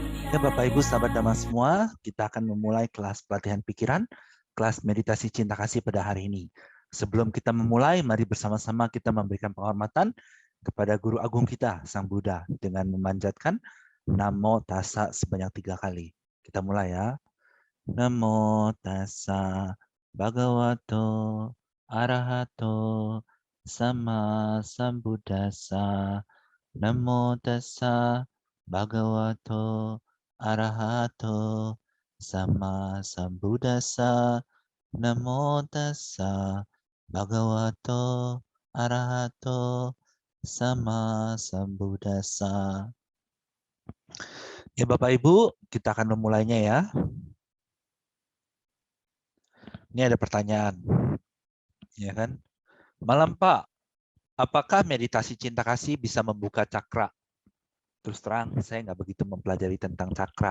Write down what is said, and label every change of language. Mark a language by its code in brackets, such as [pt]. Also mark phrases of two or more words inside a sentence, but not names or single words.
[id] Ya, Bapak Ibu sahabat Dhamma semua, kita akan memulai kelas pelatihan pikiran, kelas meditasi cinta kasih pada hari ini. Sebelum kita memulai, mari bersama-sama kita memberikan penghormatan kepada Guru Agung kita, Sang Buddha, dengan memanjatkan Namo Tassa sebanyak 3 kali. Kita mulai ya. [pi] Namo Tassa Bhagavato Arahato Sama Sambuddhassa. Namo Tassa Bhagavato Arahato Sama Sambuddhassa. Namo Tassa Bhagavato Arahato Sama Sambuddhassa. [id] Ya Bapak Ibu, kita akan memulainya ya. Ini ada pertanyaan, ya kan? Malam Pak, apakah meditasi cinta kasih bisa membuka cakra? Terus terang, saya nggak begitu mempelajari tentang cakra.